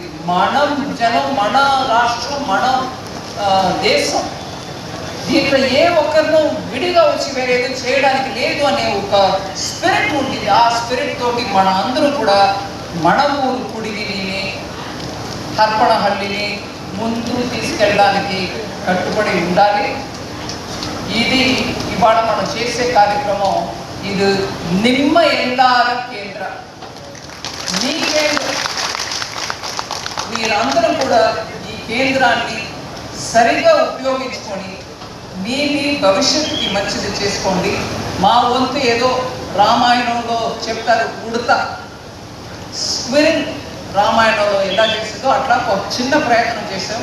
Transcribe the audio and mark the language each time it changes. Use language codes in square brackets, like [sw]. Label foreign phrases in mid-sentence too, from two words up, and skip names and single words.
[te] మనం జనం, మన రాష్ట్రం, మన దేశం, దీంట్లో ఏ ఒక్కరినో విడిగా వచ్చి వేరేదో చేయడానికి లేదు అనే ఒక స్పిరిట్ ఉంటుంది. ఆ స్పిరిట్ తోటి మన అందరూ కూడా మన ఊరు కుడిగిని, హర్పణహల్లిని ముందు తీసుకెళ్ళడానికి కట్టుబడి ఉండాలి. ఇది ఇవాళ మనం చేసే కార్యక్రమం. [kn] ఇది ನಿಮ್ಮ ಎಲ್ಲರ ಕೇಂದ್ರ. [te] మీరందరూ కూడా ఈ కేంద్రాన్ని సరిగా ఉపయోగించుకొని మీ భవిష్యత్తుకి మంచిది చేసుకోండి. మా వంతు ఏదో రామాయణంలో చెప్తారు ఉడత స్క్విరిల్ రామాయణంలో ఎలా చేసిందో అట్లా ఒక చిన్న ప్రయత్నం చేసాం.